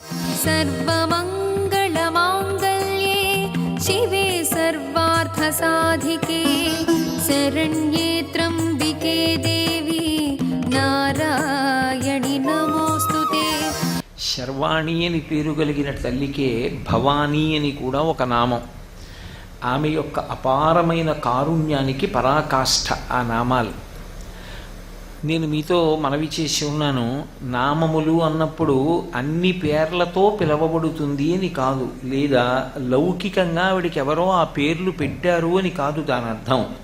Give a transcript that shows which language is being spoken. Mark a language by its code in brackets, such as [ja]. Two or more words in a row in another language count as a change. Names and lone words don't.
[sa] सर्वमङ्गलमाङ्गल्ये शिवे सर्वार्थसाधिके राधिके शरण्ये त्र्यम्बिके देवी नारायणि नमोऽस्तुते. [te] శర్వాణి అని పేరు కలిగిన తల్లికే భవానీ అని కూడా ఒక నామం. ఆమె యొక్క అపారమైన కారుణ్యానికి పరాకాష్ఠ ఆ నామాలు. నేను మీతో మనవి చేసి ఉన్నాను, నామములు అన్నప్పుడు అన్ని పేర్లతో పిలవబడుతుంది అని కాదు, లేదా లౌకికంగా ఆవిడికి ఎవరో ఆ పేర్లు పెట్టారు అని కాదు దాని అర్థం.